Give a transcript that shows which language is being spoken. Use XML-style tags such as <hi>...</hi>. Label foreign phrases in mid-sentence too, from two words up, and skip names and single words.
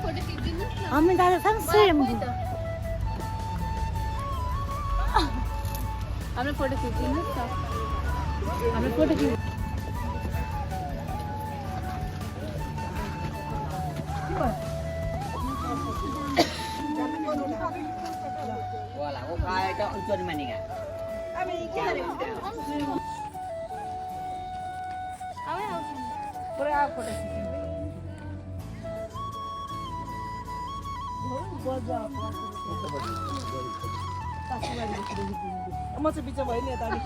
<ne>हामी दादा स्वयम्भू हाम्रो फोटो खिचिदिनु त हाम्रो फोटो खिच</ne> <ceb>Wala ko kaya ka unson man nga.</ceb> <ne>पुरै आएको फोटो खिच्नु म चाहिँ बिच भयो नि यता</ne>